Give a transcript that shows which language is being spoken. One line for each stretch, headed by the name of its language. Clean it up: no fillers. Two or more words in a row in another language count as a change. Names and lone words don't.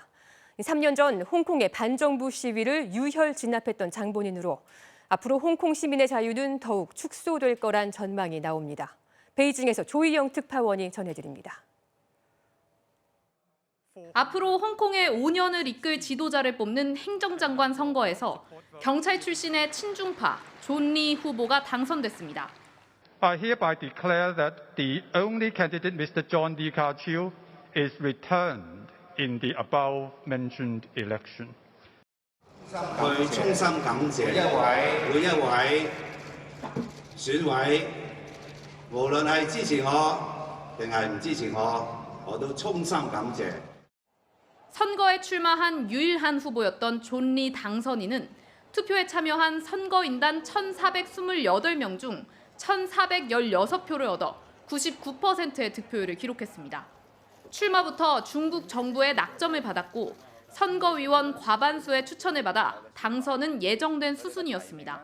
Korean: 3년 전 홍콩의 반정부 시위를 유혈 진압했던 장본인으로 앞으로 홍콩 시민의 자유는 더욱 축소될 거란 전망이 나옵니다. 베이징에서 조희영 특파원이 전해드립니다. 앞으로 홍콩의 5년을 이끌 지도자를 뽑는 행정장관 선거에서 경찰 출신의 친중파 존 리 후보가 당선됐습니다.
English: I hereby declare that the only candidate, Mr. John Lee Ka-chiu, is returned in the above mentioned election.
Cantonese: 佢衷心感謝每一位選委，無論係支持我定係唔支持我，我都衷心感謝。
Korean: 선거에 출마한 유일한 후보였던 존 리 당선인은 투표에 참여한 선거인단 1,428명 중 1,416표를 얻어 99%의 득표율을 기록했습니다. 출마부터 중국 정부의 낙점을 받았고 선거위원 과반수의 추천을 받아 당선은 예정된 수순이었습니다.